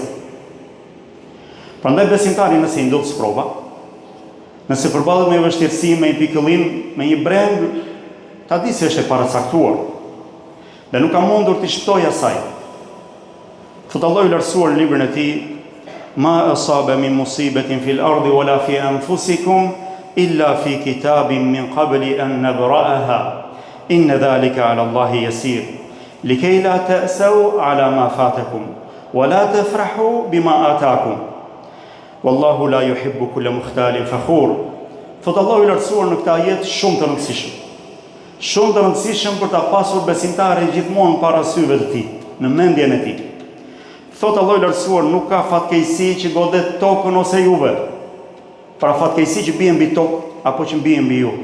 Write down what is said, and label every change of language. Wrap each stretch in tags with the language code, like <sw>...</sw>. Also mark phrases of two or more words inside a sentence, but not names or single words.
<sq>Prandaj besimtari nëse i ndodh sprova, nëse përballet me vështirësi, me një pikëllim, me një breng, ta di se është e paracaktuar dhe nuk ka mundur të shpëtoj asaj. Thot Allahu i lartësuar në librin e tij:</sq> <ar>ما أصاب من مصيبة في الأرض ولا في أنفسكم إلا في كتاب من قبل أن نبرأها إن ذلك على الله يسير لكي لا تأسوا على ما فاتكم ولا تفرحوا بما آتاكم والله لا يحب كل مختال فخور.</ar> <sq>Thot Allahu i lartësuar në këtë ajet shumë të rëndësishëm. Shumë të rëndësishëm për ta pasur besimtari gjithmonë para syve të tij, në mendjen e tij. Thot Allahu i lartësuar, nuk ka fatkeqësi që godet tokën ose juve. Pra fatkeqësi që bie mbi tokë apo që bie mbi ju.</sq>